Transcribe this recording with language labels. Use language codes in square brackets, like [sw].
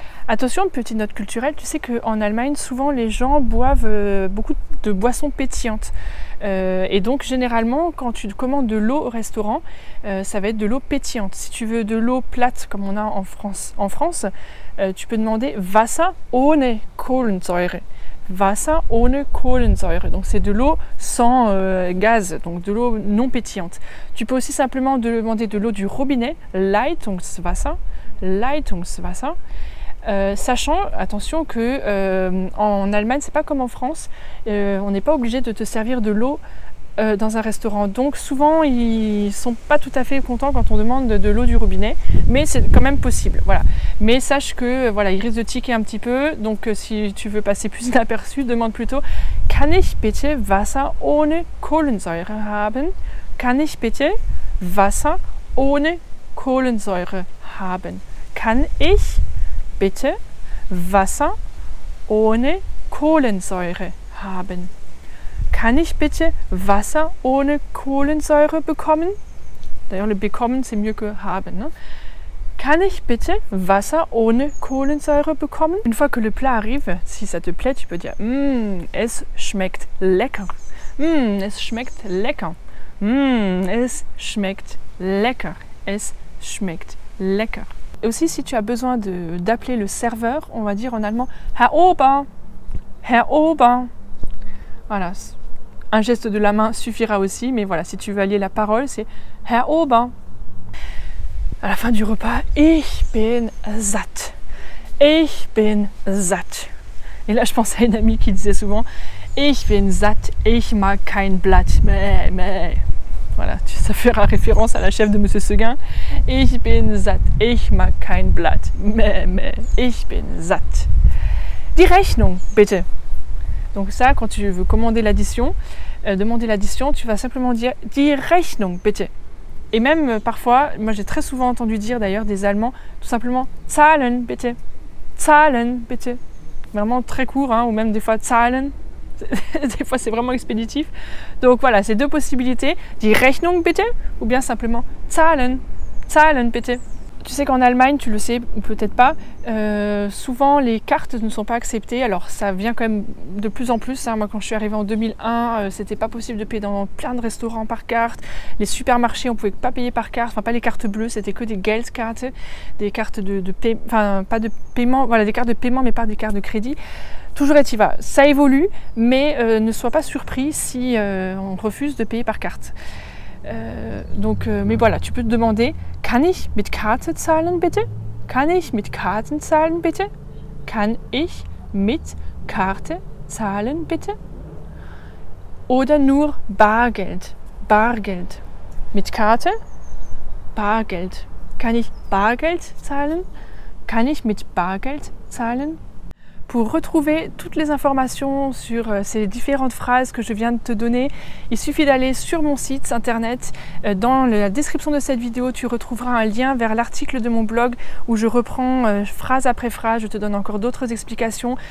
[fr] Attention, petite note culturelle, tu sais qu'en Allemagne, souvent les gens boivent beaucoup de boissons pétillantes. Et donc généralement, quand tu commandes de l'eau au restaurant, ça va être de l'eau pétillante. Si tu veux de l'eau plate, comme on a en France, tu peux demander [de] Wasser ohne Kohlensäure. Wasser ohne Kohlensäure. [fr] Donc c'est de l'eau sans gaz, donc de l'eau non pétillante. Tu peux aussi simplement demander de l'eau du robinet, Leitungswasser. Leitungswasser. Sachant, attention, que en Allemagne, c'est pas comme en France, on n'est pas obligé de te servir de l'eau dans un restaurant. Donc souvent, ils sont pas tout à fait contents quand on demande de l'eau du robinet, mais c'est quand même possible. Voilà. Mais sache que ils risquent de tiquer un petit peu. Donc si tu veux passer plus inaperçu, demande plutôt [de] Kann ich bitte Wasser ohne Kohlensäure haben? Kann ich bitte Wasser ohne Kohlensäure haben? Kann ich bitte Wasser ohne Kohlensäure haben? Kann ich bitte Wasser ohne Kohlensäure bekommen? [fr] D'ailleurs, le bekommen, c'est mieux que haben. Ne? [de] Kann ich bitte Wasser ohne Kohlensäure bekommen? [fr] Une fois que le plat arrive, si ça te plaît, tu peux dire [de] es schmeckt lecker. Es schmeckt lecker. Es schmeckt lecker. Es schmeckt lecker. [fr] Et aussi, si tu as besoin d'appeler le serveur, on va dire en allemand [de] Herr Ober, Herr Ober. [fr] Voilà, un geste de la main suffira aussi, mais voilà, si tu veux allier la parole, c'est Herr Ober. À la fin du repas, [de] ich bin satt. Ich bin satt. [fr] Et là, je pense à une amie qui disait souvent [de] Ich bin satt, ich mag kein Blatt. [fr] Mais. Voilà, ça fera référence à la chef de Monsieur Seguin. [de] Ich bin satt, ich mag kein Blatt. Mais, ich bin satt. Die Rechnung, bitte. [fr] Donc ça, quand tu veux commander l'addition, demander l'addition, tu vas simplement dire [de] Die Rechnung, bitte. [fr] Et même parfois, moi j'ai très souvent entendu dire d'ailleurs des Allemands, tout simplement [de] Zahlen, bitte. Zahlen, bitte. [fr] Vraiment très court, hein, ou même des fois Zahlen. Des fois c'est vraiment expéditif. Donc voilà, c'est 2 possibilités. [de] Die Rechnung bitte [fr] ou bien simplement [de] Zahlen. Zahlen bitte. [fr] Tu sais qu'en Allemagne, tu le sais ou peut-être pas, souvent les cartes ne sont pas acceptées. Alors ça vient quand même de plus en plus. Hein. Moi quand je suis arrivée en 2001, c'était pas possible de payer dans plein de restaurants par carte. Les supermarchés, on pouvait pas payer par carte. Enfin pas les cartes bleues, c'était que des Geldkarte, des cartes de paiement, enfin pas de paiement, voilà des cartes de paiement mais pas des cartes de crédit. Toujours est-il va, ça évolue, mais ne sois pas surpris si on refuse de payer par carte. Mais voilà, tu peux te demander [de] Kann ich mit Karte zahlen bitte? Kann ich mit Karten zahlen bitte? Kann ich mit Karte zahlen bitte? Oder nur Bargeld? Bargeld. Mit Karte? Bargeld. Kann ich Bargeld zahlen? Kann ich mit Bargeld zahlen? [fr] Pour retrouver toutes les informations sur ces différentes phrases que je viens de te donner, il suffit d'aller sur mon site internet. Dans la description de cette vidéo, tu retrouveras un lien vers l'article de mon blog où je reprends phrase après phrase, je te donne encore d'autres explications.